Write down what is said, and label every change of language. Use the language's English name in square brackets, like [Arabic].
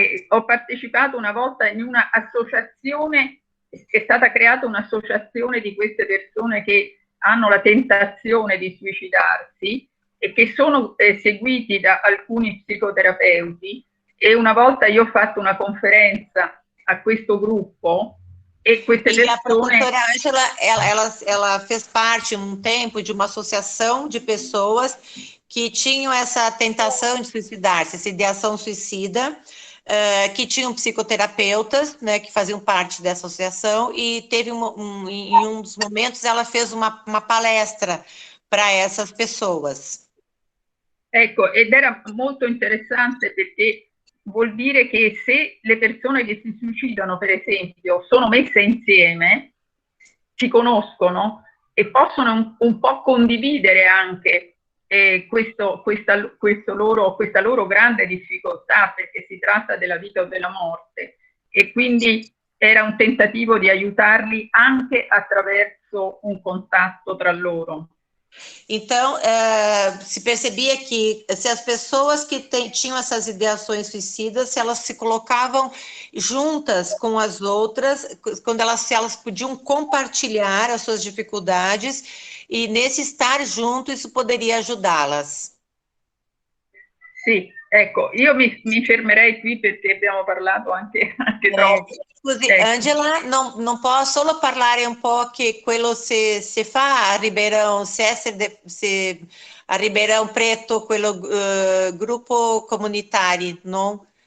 [Italian] Ho partecipato una volta in una associazione, è stata creata un'associazione di queste persone che hanno la tentazione di suicidarsi e che sono seguiti da alcuni psicoterapeuti, e una volta io ho fatto una conferenza a questo gruppo e queste persone... [Portuguese] A professora Ângela, ela fez parte um tempo de uma associação de pessoas que tinham essa tentação de suicidar-se, essa ideação suicida, que tinham psicoterapeutas, né, que faziam parte dessa associação, e teve em um dos momentos ela fez uma palestra para essas pessoas. [Italian] Ecco, ed era molto interessante perché vuol dire che se le persone che si suicidano, per esempio, sono messe insieme, si conoscono e possono un po' condividere anche questa loro grande difficoltà, perché si tratta della vita o della morte, e quindi era un tentativo di aiutarli anche attraverso un contatto tra loro. [Portuguese] Então, se percebia que se as pessoas que tinham essas ideações suicidas, se elas se colocavam juntas com as outras, se elas podiam compartilhar as suas dificuldades, e nesse estar junto isso poderia ajudá-las. [Italian] Sì, ecco, io mi fermerei qui perché abbiamo parlato anche troppo. Scusi, Angela, non posso solo parlare un po' che quello se fa a Ribeirão, se a Ribeirão Preto, quello gruppo comunitari, no?